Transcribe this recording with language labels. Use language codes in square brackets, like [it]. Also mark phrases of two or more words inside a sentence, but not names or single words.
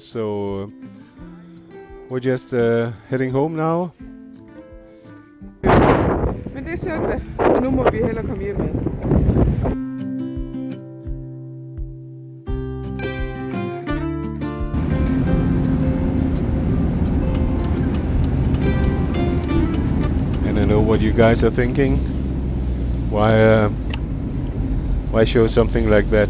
[en] So we're just heading home now. [da] Men det er søndag, og nu må vi hellere komme hjem med. [en] And I know what you guys are thinking. Why show something like that?